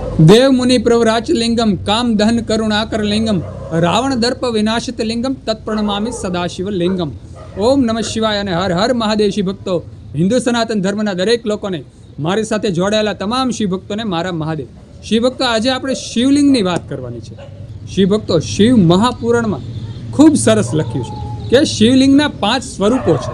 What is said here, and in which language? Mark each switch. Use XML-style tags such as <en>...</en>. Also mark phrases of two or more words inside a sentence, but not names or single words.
<sa>देव मुनि प्रवराच लिंगम काम दहन करुणाकर लिंगम रावण दर्प विनाशित लिंगम तत्प्रणमामि सदाशिव लिंगम। ओम नमः शिवाय</sa> <gu>અને હર હર મહાદેવ શિવ ભક્તો, હિન્દુ સનાતન ધર્મના દરેક લોકોને, મારી સાથે જોડાયેલા તમામ શિવ ભક્તોને મારા મહાદેવ। શિવ ભક્તો, આજે આપણે શિવલિંગની વાત કરવાની છે। શિવ ભક્તો, શિવ મહાપુરાણમાં ખૂબ સરસ લખ્યું છે કે શિવલિંગના 5 સ્વરૂપો છે।</gu>